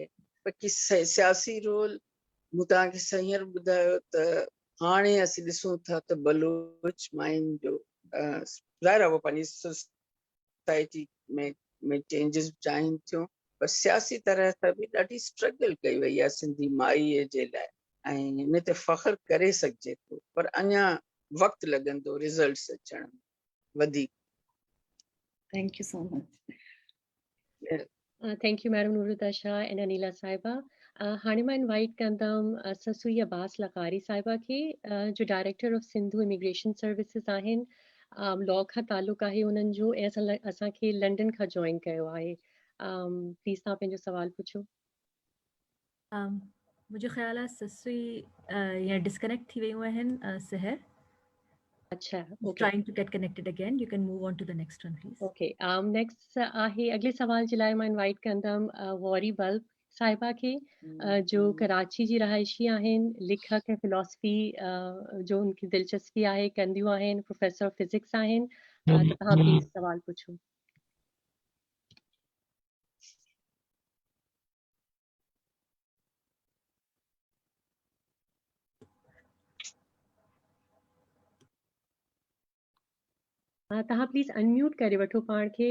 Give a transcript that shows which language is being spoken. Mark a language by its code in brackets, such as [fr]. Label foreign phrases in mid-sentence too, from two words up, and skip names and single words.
[sd] बाक़ी सियासी रोल मूं तव्हांखे हींअर ॿुधायो त हाणे असीं ॾिसूं था त बलोच मायुनि जो ज़ाहिर आहे उहो पंहिंजी सोसाइटी में चेंजिस चाहिनि थियूं, पर सियासी तरह सां बि ॾाढी स्ट्रगल कई वई आहे सिंधी माईअ जे लाइ ऐं हिन ते फ़ख्रु करे सघिजे थो। पर अञा वक़्तु लॻंदो रिज़ल्ट्स अचण में वधीक। [en] Thank you so much. Thank you, Madam Nuruddha Shah and Anila Saiba. [sd] हाणे मां इनवाइट कंदमि ससुई अब्बास लकारी साहिबा खे जो [en] Director of Sindhu Immigration Services [sd] आहिनि, लॉ खां ताल्लुक़ आहे उन्हनि जो, ऐं असांखे लंडन खां जॉइन कयो आहे। प्लीज़ तव्हां पंहिंजो सवाल पुछो। [hi] मुझे ख्याल [sd] आहे ससुई या डिस्कनेक्ट थी वियूं आहिनि सहर। अच्छा, ओके, [en] trying to get connected again. You can move on to the next one, please. ओके। [sd] नेक्स्ट आहे अगले सवाल जे लाइ मां इनवाइट कंदमि वॉरी बल्ब साहिबा खे जो कराची जी रहायशी आहिनि, लेखक ऐं फिलॉसफी जो उनकी दिलचस्पी आहे कंदियूं आहिनि, [en] professor of physics [sd] आहिनि। त तव्हां प्लीज़ सवाल पुछो। तव्हां प्लीज़ अनम्यूट करे वठो पाण खे।